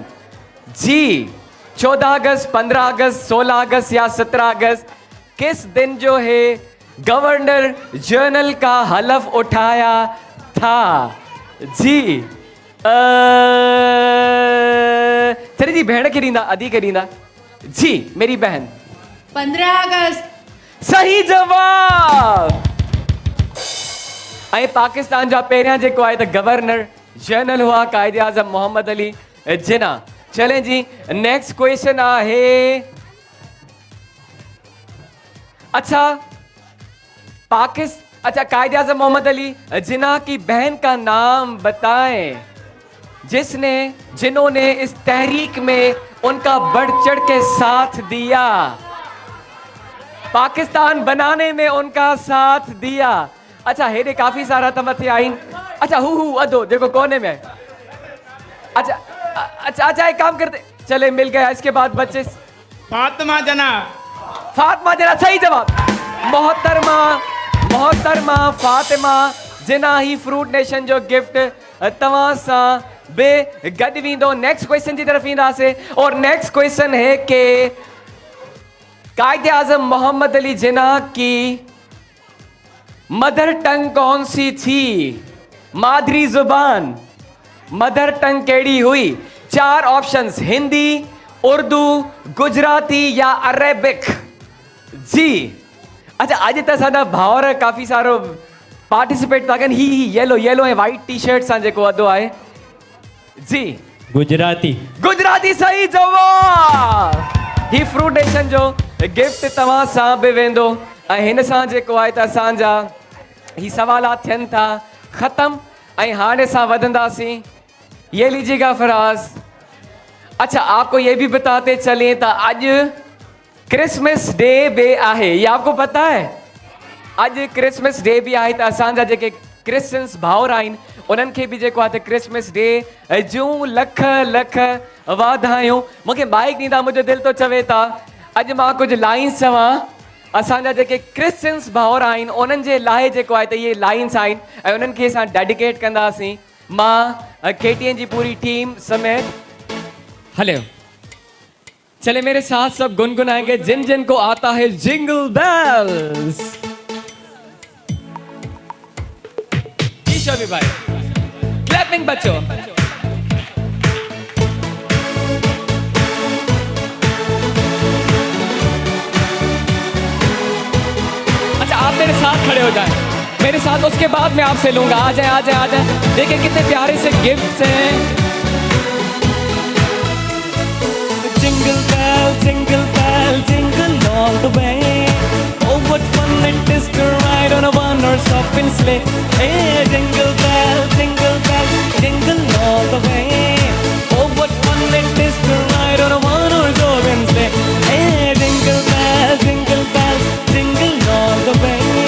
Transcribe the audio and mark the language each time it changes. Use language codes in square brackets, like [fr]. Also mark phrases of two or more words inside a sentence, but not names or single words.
[ur] جی، 14 اگست، 15 اگست، 16 اگست یا 17 اگست، کس دن جو ہے گورنر جنرل کا حلف اٹھایا تھا? جی چلیے جی, [sd] भेण के ॾींदा, अदी के ॾींदा। [ur] جی میری بہن. 15 अगस्त। [sd] सही जवाब। ऐं पाकिस्तान जा पहिरियां जेको आहे त गवर्नर जनरल हुआ कायदे आज़म मोहम्मद अली जिना। [ur] چلیں جی, [en] next question [ur] आहे, اچھا قائد اعظم محمد علی جناح کی بہن کا نام بتائیں جنہوں نے اس تحریک میں ان کا بڑھ چڑھ کے ساتھ دیا، پاکستان بنانے میں ان کا ساتھ دیا. [sd] अच्छा, हेडे काफी सारा त मथे आइन। [ur] अच्छा, [sd] हु अदो [ur] دیکھو کونے میں۔ اچھا ایک کام کرتے، چلے مل گیا. اس کے بعد بچے फातिमा जना। [sd] फातिमा जना सही जवाब। मोहतरमा फातिमा जिना ही फ्रूट नेशन जो गिफ्ट तवां सां बे गड वींदो। [en] next question [ur] کی طرف ईंदासीं और [en] next question [ur] ہے کہ قائد اعظم محمد علی جناح کی [en] mother tongue [ur] کون سی تھی? مادری زبان, [en] mother tongue [sd] केड़ी हुई? [ur] 4 آپشنز، ہندی، اردو، گجراتی یا عربی? जी। [sd] अच्छा, आज त साडा भावर काफी सारो पार्टिसिपेट था कन। ही येलो ऐं वाइट टी शर्ट सां जेको अदो आहे। जी गुजराती सही जवाब। ही फ्रूट नेशन जो गिफ्ट तव्हां सां बि वेंदो ऐं हिन सां जेको आहे त असांजा ही सवालात थियनि था ख़त्म ऐं हाणे असां वधंदासीं। [ur] یہ لیجیے گا فراز. اچھا، آپ کو یہ بھی بتاتے چلیں تو آج [en] Christmas Day [ur] भी आहे, یہ آپ کو پتا ہے? [sd] आज [en] Christmas Day [sd] भी आहे, तो असांजा जेके क्रिश्चियंस भाउर आहिनि उन्हनि खे बि जेको आहे त [en] Christmas Day [sd] जूं लख लख वाधायूं। मूंखे माइक ॾींदा, मुंहिंजो दिलि थो चवे था अॼु मां कुझु लाइन्स चवां असांजा जेके क्रिश्चियंस भाउर आहिनि उन्हनि जे लाइ जेको आहे त इहे लाइन्स आहिनि ऐं उन्हनि खे असां डेडिकेट कंदासीं। मां KTN जी पूरी टीम समेत। [ur] ہیلو، چلے میرے ساتھ سب گنگنائیں گے جن جن کو آتا ہے [en] jingle bells. [ur] بھائی کلیپنگ بچوں. اچھا، آپ میرے ساتھ کھڑے ہو جائیں، میرے ساتھ، اس کے بعد میں آپ سے لوں گا. آ جائے آ جائے آ جائے. دیکھیے کتنے پیارے سے گفٹس ہیں. [en] jingle bell jingle all the way, oh what fun it is to ride on a one-horse open sleigh. Hey, jingle bell jingle all the way, oh what fun it is to ride on a one-horse open sleigh. Hey, jingle bells jingle all the way.